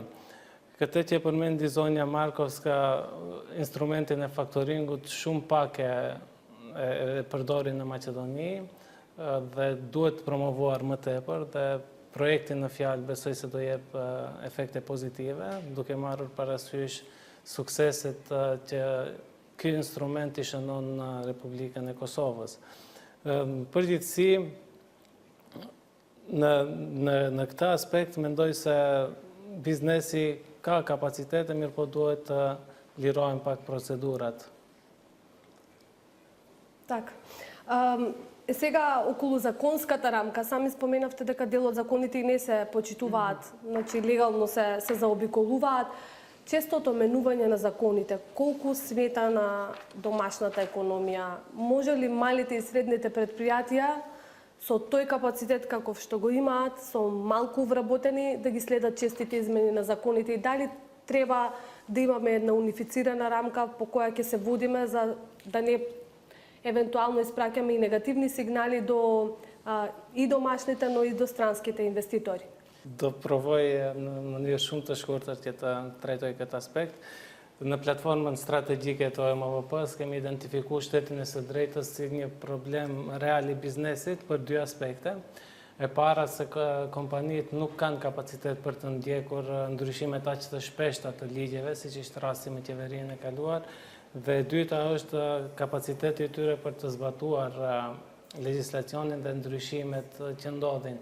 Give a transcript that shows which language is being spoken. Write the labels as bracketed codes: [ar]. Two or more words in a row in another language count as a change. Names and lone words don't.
[sq] Këtë që përmendi zonja Markovska, instrumentin e faktoringut shumë pak e përdorin në Maqedoni dhe duhet promovuar më tepër dhe projekti në fjalë besoj se do jep efekte pozitive, duke marrur parasysh sukseset që ky instrument i shënon në Republikën e Kosovës. Përgjithësi, në këtë aspekt, mendoj se biznesi ka kapacitete, mirë po duhet të lirohen pak procedurat. [mk] Так. Сега околу законската рамка, сами споменавте дека дел од законите и не се почитуваат, значи легално се заобиколуваат. Честото менување на законите, колку смета на домашната економија? Може ли малите и средните предпријатија со тој капацитет каков што го имаат, со малку вработени, да ги следат честите измени на законите и дали треба да имаме една унифицирана рамка по која ќе се водиме за да не евентуално испраќаме и негативни сигнали до и домашните, но и до странските инвеститори? [sq] Do provoj në mënyrë shumë të shkurtër që të trajtoj këtë aspekt. Në platformën strategjike të OMVP-s kemi identifikuar shtetin e së drejtës si një problem real i biznesit për dy aspekte. E para se kompanitë nuk kanë kapacitet për të ndjekur ndryshimet aq të shpeshta të ligjeve, siç ishte rasti me qeverinë e kaluar, dhe e dyta është kapaciteti i tyre për të zbatuar legjislacionin dhe ndryshimet që ndodhin.